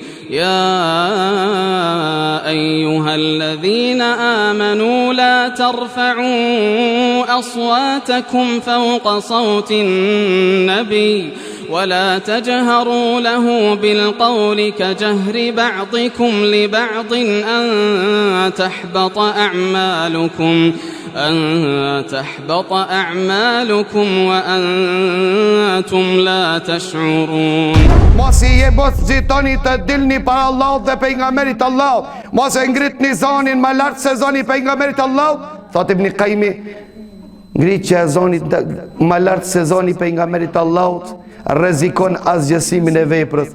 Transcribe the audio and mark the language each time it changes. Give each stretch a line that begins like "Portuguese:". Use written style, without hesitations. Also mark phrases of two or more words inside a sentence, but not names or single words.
Arabic: يا أيها الذين آمنوا لا ترفعوا أصواتكم فوق صوت النبي ولا تجهروا له بالقول كجهر بعضكم لبعض أن تحبط أعمالكم وأنتم لا تشعرون.
Albanian: Mos i zgjitoni të dilni para Allahut dhe pejgamberit Allahut. Mos e ngritni zonin më lart se zoni pejgamberit Allahut. Thot Ibn Qayyimi, ngritja e zonit më lart se zoni pejgamberit Allahut rrezikon asgjësimin e veprës.